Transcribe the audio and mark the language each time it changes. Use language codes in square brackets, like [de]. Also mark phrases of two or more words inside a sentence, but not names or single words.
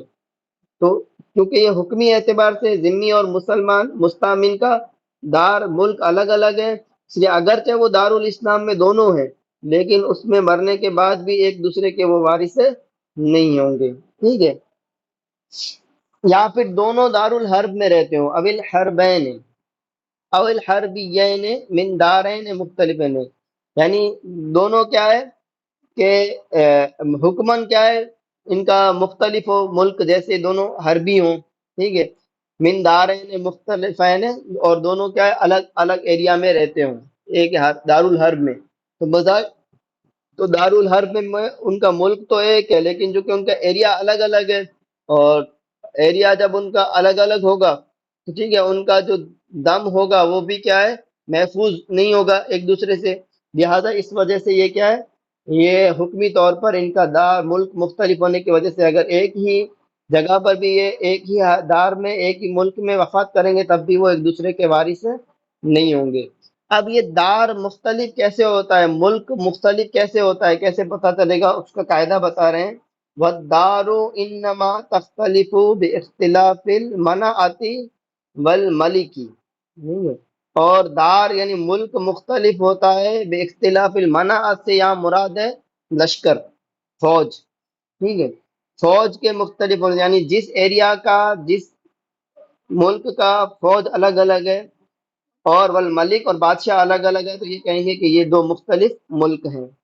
[ur] تو کیونکہ یہ حکمی اعتبار سے ذمی اور مسلمان مستامن کا دار ملک الگ الگ ہے، اس لیے اگرچہ وہ دارالاسلام میں دونوں ہیں، لیکن اس میں مرنے کے بعد بھی ایک دوسرے کے وہ وارث نہیں ہوں گے، ٹھیک ہے؟ یا پھر دونوں دارالحرب میں رہتے ہوں، [ar] او الحربین او الحربیین من دارین مختلفین، [ur] یعنی دونوں کیا ہے کہ حکمن کیا ہے ان کا مختلف ہو ملک، جیسے دونوں حربی ہوں، ٹھیک ہے، [ar] من دارین مختلفین، [ur] اور دونوں کیا ہے الگ الگ ایریا میں رہتے ہوں ایک دارالحرب میں، تو بظاہر تو دارالحرب میں ان کا ملک تو ایک ہے، لیکن جو کہ ان کا ایریا الگ الگ ہے، اور ایریا جب ان کا الگ الگ ہوگا تو ٹھیک ہے، ان کا جو دم ہوگا وہ بھی کیا ہے، محفوظ نہیں ہوگا ایک دوسرے سے، لہذا اس وجہ سے یہ کیا ہے، یہ حکمی طور پر ان کا دار ملک مختلف ہونے کی وجہ سے اگر ایک ہی جگہ پر بھی یہ ایک ہی دار میں ایک ہی ملک میں وفات کریں گے تب بھی وہ ایک دوسرے کے وارث نہیں ہوں گے۔ اب یہ دار مختلف کیسے ہوتا ہے، ملک مختلف کیسے ہوتا ہے، کیسے پتہ چلے گا، اس کا قاعدہ بتا رہے ہیں، [ar] وَالدَّارُ إِنَّمَا تَخْتَلِفُ بِاخْتِلَافِ الْمَنَعَةِ وَالْمَلِكِ، [ur] اور دار یعنی ملک مختلف ہوتا ہے [ar] بے اختلاف المناعت [ur] سے یہاں مراد ہے لشکر، فوج، ٹھیک ہے، فوج کے مختلف ہونے، یعنی جس ایریا کا جس ملک کا فوج الگ الگ ہے، اور والملک اور بادشاہ الگ الگ ہے، تو یہ کہیں گے کہ یہ دو مختلف ملک ہیں۔